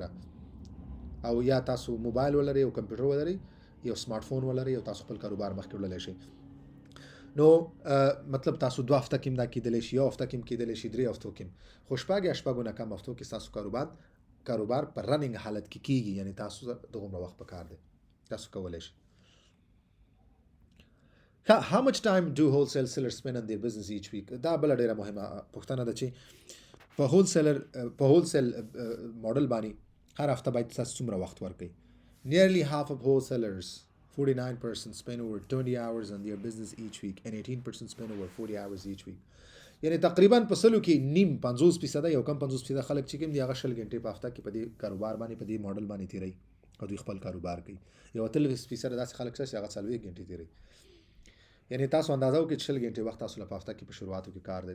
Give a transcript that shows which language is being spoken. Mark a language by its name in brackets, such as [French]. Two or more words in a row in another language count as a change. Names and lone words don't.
[Pashto] خبره او یا تاسو موبایل ولرئ او کمپیوټر ولرئ یو سمارټ فون ولرئ او تاسو خپل کاروبار مخکې وړلی شئ نو مطلب تاسو 2 هفته کې دا کېدلی شي 1 هفته کې کېدلی شي 3 هفتو کې خو شپږ نه کم هفتو کې تاسو کاروبار په رننګ حالت کې کیږي یعنی تاسو دغه وخت پکار دی تاسو کولای شئ. [English] How much time do wholesale sellers spend on their business each week? [Pashto] دا بل ډیره مهمه پوښتنه ده چې په هولسیل ماډل باندې هر هفته باید تاسو څومره وخت ورکړئ. [English] Nearly half of wholesalers 49% spend over 20 hours on their business each week and 18% spend over 40 hours each week. [Pashto] یعنی تقریبا په سلو کې نیم 50% یو کم 50% خلک چې کوم دی هغه 20 غنټې په هفته کې په دې کاروبار باندې په دې ماډل باندې تیری او دوی خپل کاروبار کوي. یو 30% داسې خلک چې هغه 40 غنټې تیری. یعنی تاسو اندازه وکړئ چې 20 غنټې وخت تاسو له هفته کې په شروعاتو کې کار دی.